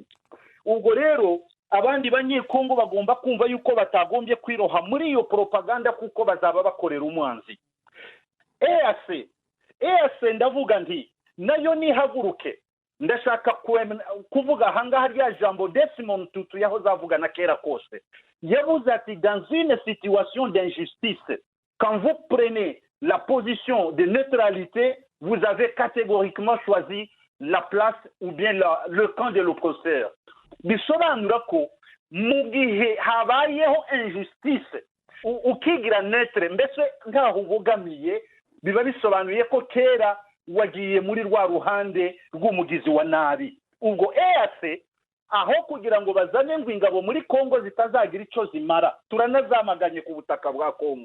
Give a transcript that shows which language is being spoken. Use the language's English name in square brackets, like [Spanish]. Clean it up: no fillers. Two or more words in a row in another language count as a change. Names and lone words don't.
[Kinyarwanda] Ubwo rero abandi banyekongo bagomba kumva yuko batagombye kwiroha muri iyo propaganda, kuko bazaba bakorera umwanzi. EAC ndavuga nti nayo nihaguruke. Ndashaka kuvuga ahangaha rya jambo Desmond Tutu yahoze avuga na kera kose. Yavuze ati [French] dans une situation d'injustice, quand vous prenez la position de neutralité, vous avez catégoriquement choisi la place ou bien le camp de l'oppresseur. [Kinyarwanda] Bisobanura ko mu gihe habayeho injustice ukigira neutre, mbese ntaho ubogamiye, biba bisobanuye ko kera wagiye muri rwa ruhande rw'umugizi wa nabi. Ubwo EAC aho kugira ngo bazane ingabo muri Kongo zitazagira icyo zimara, turanazamaganye ku butaka bwa Kongo.